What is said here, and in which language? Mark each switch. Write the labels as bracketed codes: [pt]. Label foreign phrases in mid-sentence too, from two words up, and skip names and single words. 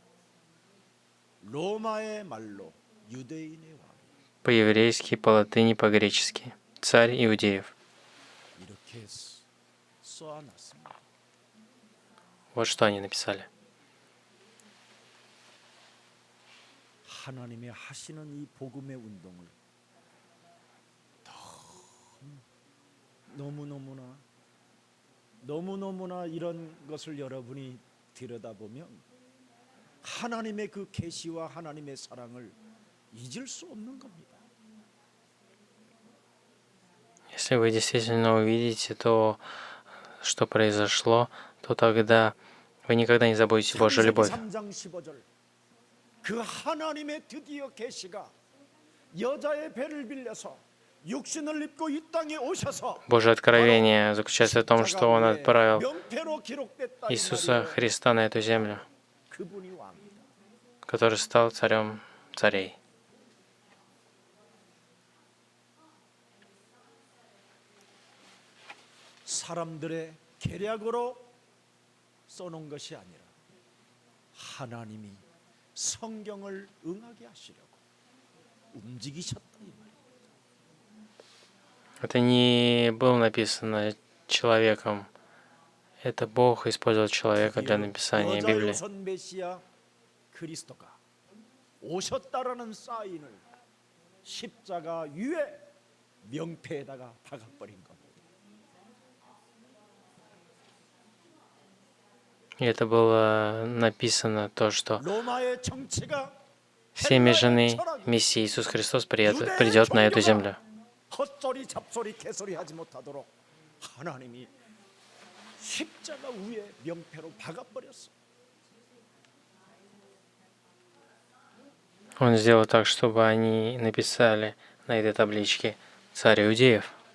[ko] 로마의 말로 유대인의 왕. [ru] По-еврейски, по-латыни, по-гречески. Царь иудеев. [ko] 이렇게 써놨습니다. [ru] Вот что они написали. [ko] 하나님의 하시는 이 복음의 운동을 너무너무나 이런 것을 여러분이 들여다보면 하나님의 그 계시와 하나님의 사랑을 잊을 수 없는 겁니다. [ru] Если вы действительно увидите то, что произошло, то тогда вы никогда не забудете Божью [ko] 창세기 [ru] любовь. [ko] 3장 15절 그 하나님의 드디어 계시가 여자의 배를 빌려서 육신을 입고 이 땅에 오셔서 [ru] Божье откровение заключается в том, что Он отправил [ko] 명패로 기록됐다 이 [ru] Иисуса [ko] 말이에요. [ru] Христа на эту землю, [ko] 그분이 왕이다. [ru] который стал царем царей. [ko] 사람들의 계략으로 써놓은 것이 아니라 하나님이 성경을 응하게 하시려고 움직이셨다 이 말이에요. [ru] Это не было написано человеком. Это Бог использовал человека для написания Библии. [ko] 여자유선 메시아 그리스도가 오셨다라는 사인을 십자가 위에 명패에다가 박아버린 겁니다. [ru] И это было написано то, что [ko] 로마의 정치가 [ru] семя жены Мессии Иисус Христос придет на эту землю. [ko] 헛소리 잡소리 개소리 하지 못하도록 하나님이 십자가 위에 명패로 박아버렸어. [ru] Он сделал так, чтобы они написали на этой табличке «Царь Иудеев».